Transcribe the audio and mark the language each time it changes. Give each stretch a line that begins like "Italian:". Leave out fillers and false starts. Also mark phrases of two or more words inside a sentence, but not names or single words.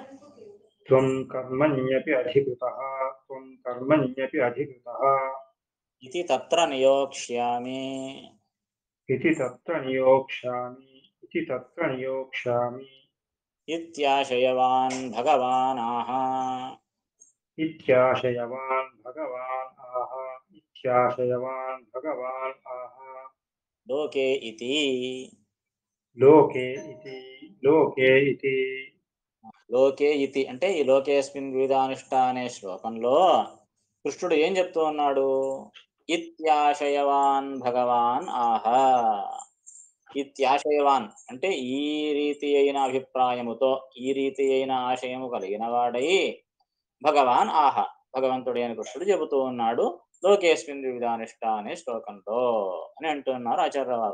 Sanskrit: త్వం కర్మణ్యపి అధికృతః इति तत्र नियोक्ष्यामि इति तत्र नियोक्ष्यामि इति तत्र नियोक्ष्यामि इत्याशयवान् भगवान् आह इत्याशयवान् भगवान् आह इत्याशयवान् भगवान् आह लोके इति लोके इति लोके इति లోకే ఇతి
Telugu: అంటే ఈ
Sanskrit: లోకేస్మిన్ వివిధానుష్ఠ
Telugu: అనే శ్లోకంలో కృష్ణుడు ఏం చెప్తూ ఉన్నాడు?
Sanskrit: ఇత్యాశయవాన్ భగవాన్ ఆహ.
Telugu: ఇత్యాశయవాన్ అంటే ఈ రీతి అయిన అభిప్రాయముతో ఈ రీతి అయిన ఆశయము కలిగిన వాడై
Sanskrit: భగవాన్ ఆహ
Telugu: భగవంతుడైన కృష్ణుడు చెబుతూ ఉన్నాడు
Sanskrit: లోకేస్మిన్ వివిధానుష్ఠ
Telugu: అనే శ్లోకంలో అని అంటున్నారు ఆచార్యవారు.